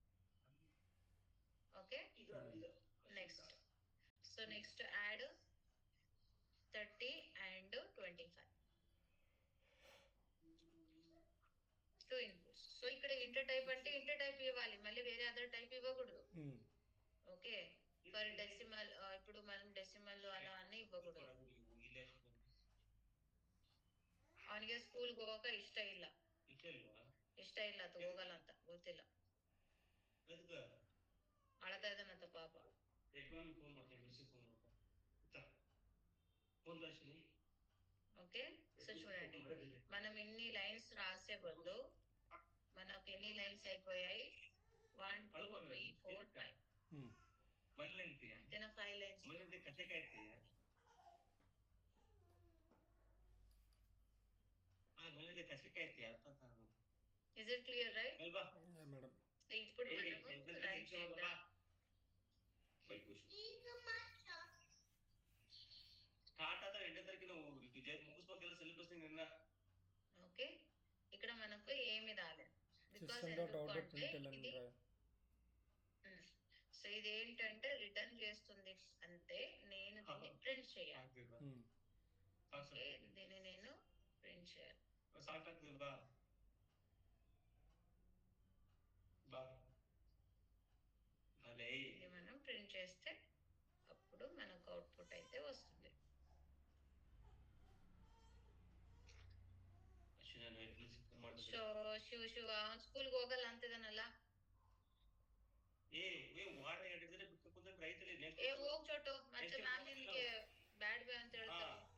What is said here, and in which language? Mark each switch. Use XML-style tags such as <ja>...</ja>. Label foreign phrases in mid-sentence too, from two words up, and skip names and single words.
<en>Okay, next, so next add 30 and 25, two inputs.</en> <te>సో ఇక్కడ</te> <en>integer type</en> <te>అంటే</te> <en>integer type</en> <te>ఇవ్వాలి, మళ్ళీ వేరే</te> <en>other type</en> <te>ఇవ్వకూడదు. ఓకే,</te> <en>for decimal</en> <te>ఇప్పుడు మనం డెసిమల్ అలా అన్ని ಇవ్వకూడదు.</te> <kn>ಅವನಿಗೆ ಸ್ಕೂಲ್ಗೆ ಹೋಗಕ ಇಷ್ಟ ಇಲ್ಲ ಅದು ಹೋಗಲ್ಲ ಅಂತ ಗೊತ್ತಿಲ್ಲ, ಅಳ್ತಾ ಇದ್ದಾನಂತ ಪಾಪ.</kn> <te>ఓకే, సో చూడండి, మనం ఇన్ని లైన్స్ రాసే బదులు మనకు ఎన్ని లైన్స్ అయిపోయాయి? 1 2 3 4 5.</te> <en>then 5 lines. Is it clear, right? Yeah, madam.</en> <te>ఇప్పుడు మనము రన్ చేద్దాం. ఓకే, ఇక్కడ మనకు ఏమి రాలేదు. బికాస్ ఎందుకంటే ఇది సో ఇది ఏంటంటే రిటర్న్ చేస్తుంది అంటే నేను దీన్ని ప్రింట్ చేయాలి. ఓకే, దీన్ని నేను ప్రింట్ చేయాలి. ఇది మనం ప్రింట్ చేస్తే అప్పుడు మనకు అవుట్పుట్ అయితే వస్తుంది.</te> <kn>ಸೊ ಶಿವ ಸ್ಕೂಲ್ಗೆ ಹೋಗಲ್ಲ ಅಂತಿದಾನಲ್ಲ, ಹೋಗ್ ಚೋಟು, ಮತ್ತೆ ನಾನು ನಿನ್ಗೆ ಬ್ಯಾಡ್ ಬೇ ಅಂತ ಹೇಳ್ತಾರೆ.</kn>